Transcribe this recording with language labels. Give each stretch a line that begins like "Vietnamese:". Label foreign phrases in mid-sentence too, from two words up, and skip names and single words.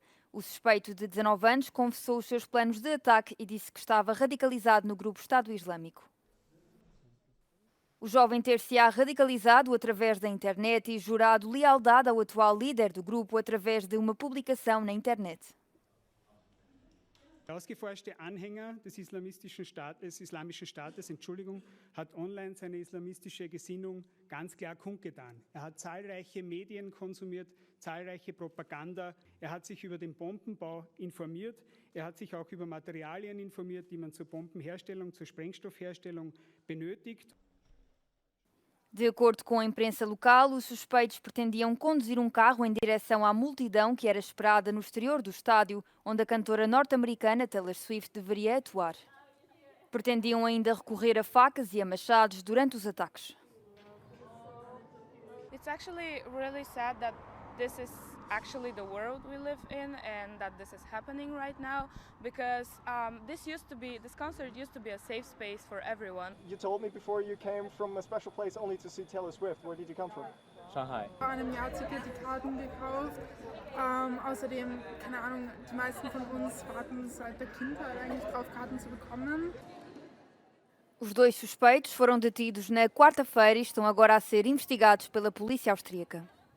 Portuguese: O suspeito de 19 anos confessou os seus planos de ataque e disse que estava radicalizado no grupo Estado Islâmico. O jovem ter-se-á radicalizado através da internet e jurado lealdade ao atual líder do grupo através de uma publicação na internet.
German: Der ausgeforschte Anhänger des Islamischen Staates, hat online seine islamistische Gesinnung ganz klar kundgetan. Er hat zahlreiche Medien konsumiert, zahlreiche Propaganda. Er hat sich über den Bombenbau informiert. Er hat sich auch über Materialien informiert, die man zur Bombenherstellung, zur Sprengstoffherstellung benötigt.
Portuguese: De acordo com a imprensa local, os suspeitos pretendiam conduzir um carro em direção à multidão que era esperada no exterior do estádio, onde a cantora norte-americana Taylor Swift deveria atuar. Pretendiam ainda recorrer a facas e a machados durante os ataques.
English: It's actually really sad that this is actually the world we live in and that this is happening right now because this concert used to be a safe space for everyone. You told me before you came from a special place only to see Taylor Swift. Where did you come from? Shanghai.
German: Vor einem Jahr circa die Karten gekauft. Außerdem, keine Ahnung, die meisten von uns warten seit der Kindheit eigentlich drauf, Karten zu bekommen.
Portuguese: Os dois suspeitos foram detidos na quarta-feira e estão agora a ser investigados pela polícia austríaca.